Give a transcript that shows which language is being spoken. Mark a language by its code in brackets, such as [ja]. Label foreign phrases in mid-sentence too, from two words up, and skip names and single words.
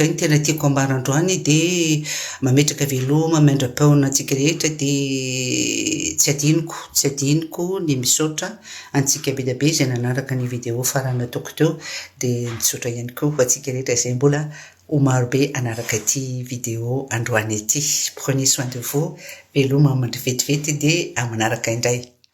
[mg] ny tena tiako ambarandroany de mametraka veloma mandra-paona antsika rehetra de tsy adiniko ny misaotra antsika be dabe zay nanaraka ny vidéo farany ataoko teo de misaotra ihany koa ho antsika rehetra zay mbola ho marobe anaraka ity vidéo androany ity [fr] prenez soin de vous [mg] veloma mandry vetivety de amanaraka indray